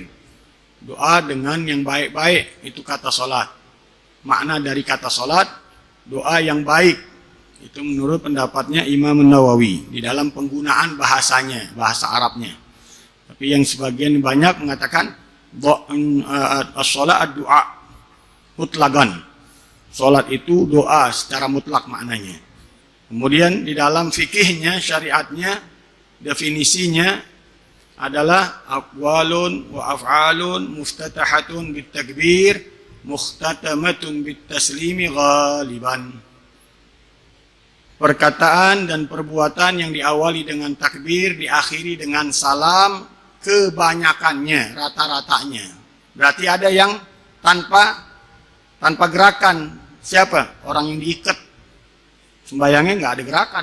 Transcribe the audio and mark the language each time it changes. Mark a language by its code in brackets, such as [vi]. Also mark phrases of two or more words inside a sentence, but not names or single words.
[id] Doa dengan yang baik-baik, itu kata salat. Makna dari kata salat, doa yang baik. Itu menurut pendapatnya Imam Nawawi di dalam penggunaan bahasanya, bahasa Arabnya. Tapi yang sebagian banyak mengatakan [ar] الصلاة الدعاء مطلقا. [id] Salat itu doa secara mutlak maknanya. Kemudian di dalam fikihnya, syariatnya, definisinya adalah [ar] أقوال وأفعال مفتتحة بالتكبير مختتمة بالتسليم غالبا. [id] Perkataan dan perbuatan yang diawali dengan takbir, diakhiri dengan salam, kebanyakannya, rata-ratanya. Berarti ada yang tanpa gerakan. Siapa? Orang yang diikat. Sembayangnya nggak ada gerakan.